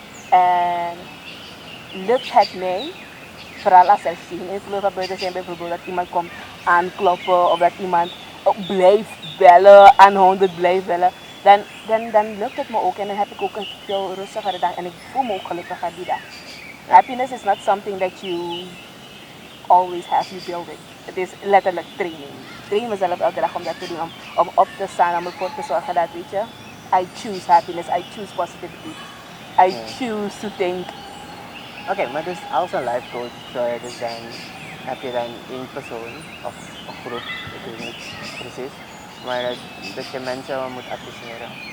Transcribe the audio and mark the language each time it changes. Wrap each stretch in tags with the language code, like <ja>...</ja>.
<nl>En lukt het mij, vooral als er geen invloed van buiten zijn, bijvoorbeeld dat iemand komt aankloppen of dat iemand blijft bellen, aanhoudend blijft bellen, dan lukt het me ook en dan heb ik ook een veel rustigere dag en ik voel me ook gelukkiger die dag.</nl> <en>Happiness is not something that you always have, you build it.</en> <nl>Het is letterlijk training. Ik train mezelf elke dag om dat te doen, om op te staan, om ervoor te zorgen dat, weet je,</nl> <en>I choose happiness, I choose positivity, I choose to think.</en> <nl>Oké, maar dus als een life coach, dus dan heb je dan één persoon of een groep, ik weet niet precies, maar dat je mensen moet adviseren.</nl>